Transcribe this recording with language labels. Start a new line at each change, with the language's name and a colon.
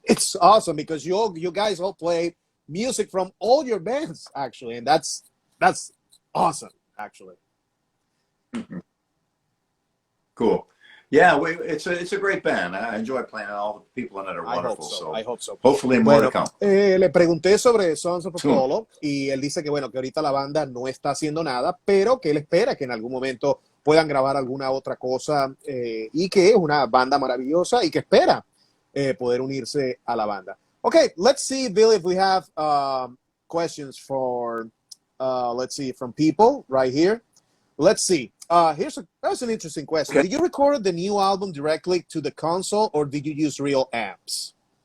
English: It's awesome because you guys all play music from all your bands, actually, and that's That's awesome, actually. Cool. Yeah, it's a great band. I enjoy playing. All the people in it are wonderful. I hope so. Hopefully more to come.
Spanish: Le pregunté sobre Sons of Apollo y él dice que bueno, que ahorita la banda no está haciendo nada, pero que él espera que en algún momento puedan grabar alguna otra cosa y que es una banda maravillosa y que espera poder unirse a la banda.
English: Okay, let's see, Billy, if we have questions for let's see, from people right here. Let's see. That's an interesting question. Okay. Did you record the new album directly to the console, or did you use real amps?